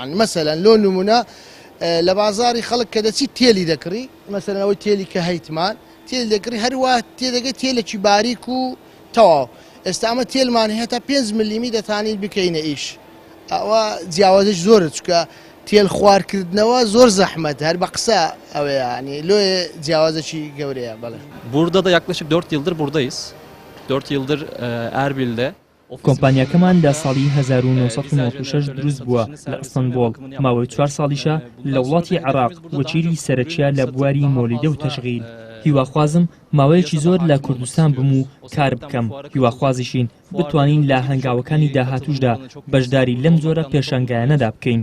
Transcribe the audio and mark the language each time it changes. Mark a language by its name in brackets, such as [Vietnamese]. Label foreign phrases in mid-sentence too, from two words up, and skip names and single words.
[Central Kurdish] مثلا لۆ نمونە لە بازاڕی خەڵک کە دەچی تێلی دەکڕی، مثلا ئەوەی تێلی کە هەیتمان تێل دەکڕی هەروە تێدەگەی تێلێکی باریک و تەواو. ئێستا ئەمە تێلمان هەیە تا 5 ملیمی دەتوانین بکەینە ئیش. ئەوە جیاوازش زۆرە چکە تێل خوارکردنەوە زۆر زەحمەت هەر بە قسە ئەوەیە ینی لۆ جیاوازەکی گەورەیە. بەڵێ [Turkish] Burada da yaklaşık 4 yıldır buradayız. 4 yıldır Erbil'de. [Central Kurdish] کۆمپانیاکەمان لە ساڵی 1996 دروست بووە لە ئەستەنبۆڵ. ماوەی 4 ساڵیشە لە وڵاتی عێراق وەچیری سەرەکیە لە بواری مۆلیدە و تەشغیل. هیواخوازم ماوەیەکی زۆر لە کوردستان بم و کار بکەم. هیواخوازیشین بتوانین لە هەنگاوەکانی داهاتووشدا بەشداری لەم جۆرە پێشانگایانەدا بکەین.